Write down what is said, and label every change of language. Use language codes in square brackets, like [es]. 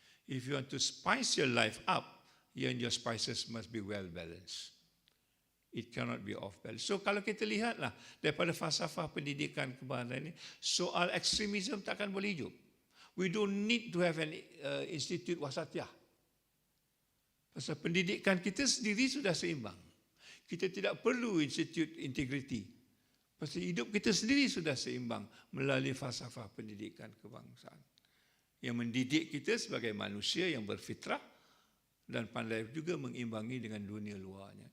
[en] If you want to spice your life up, your spices must be well balanced. It cannot be off balance. [ms] So kalau kita lihatlah daripada falsafah pendidikan kebahagiaan ini, soal ekstremisme takkan boleh hidup. [en] We don't need to have an institute wasatiyah. [ms] Pasal pendidikan kita sendiri sudah seimbang. Kita tidak perlu institut integriti. Pasal hidup kita sendiri sudah seimbang melalui falsafah pendidikan kebangsaan. Yang mendidik kita sebagai manusia yang berfitrah dan pandai juga mengimbangi dengan dunia luarnya.